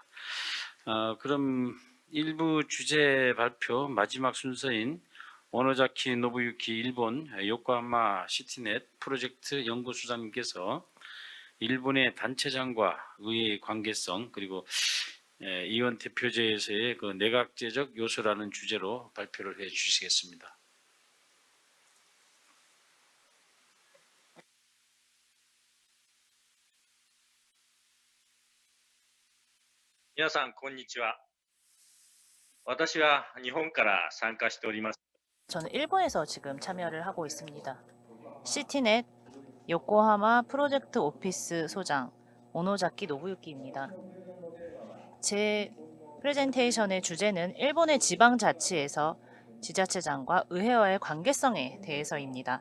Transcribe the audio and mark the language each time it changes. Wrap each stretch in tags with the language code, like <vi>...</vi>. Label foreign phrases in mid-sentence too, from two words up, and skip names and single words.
<ko>그럼 일부 주제 발표 마지막 순서인 오노자키 노부유키 일본 요코하마 시티넷 프로젝트 연구소장님께서 일본의 단체장과 의회의 관계성 그리고 이원 대표제에서의 그 내각제적 요소라는 주제로 발표를 해 주시겠습니다.</ko> <ja>皆さん、こんにちは。私は日本から参加しております。</ja> <ko>저는 일본에서 지금 참여를 하고 있습니다. 시티넷 요코하마 프로젝트 오피스 소장 오노자키 노부유키입니다. 제 프레젠테이션의 주제는 일본의 지방자치에서 지자체장과 의회와의 관계성에 대해서입니다.</ko>